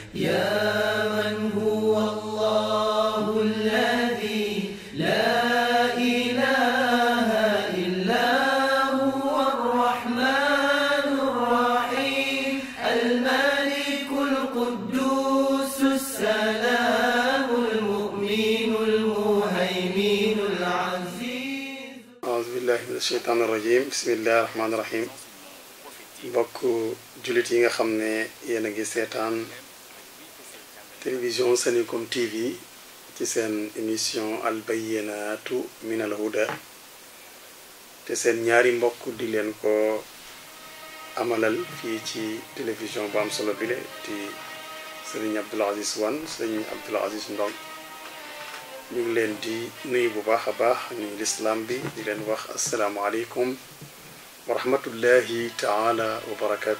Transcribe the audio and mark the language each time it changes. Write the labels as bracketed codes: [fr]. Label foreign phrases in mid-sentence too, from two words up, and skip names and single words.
[ar] يا من هو الله الذي لا إله إلا هو الرحمن الرحيم الملك القدوس السلام المؤمن المهيمن العزيز. أعوذ بالله من الشيطان الرجيم. بسم الله الرحمن الرحيم. [wo] mbokk jullit yi nga xam ne yéen a ngi seetaan télévision Senego TV ci seen émission al bayyinatu min al huda te seen ñaari mbokk di leen ko amalal fii ci télévision bu am solo bile di sëriñ Abdoul Aziz Wane sëriñ Abdoul Aziz Ndong ñu ngi leen di nuyu bu baax a baax nuyu lislaam bi di leen wax [ar] السلام عليكم ورحمة الله تعالى وبركاته.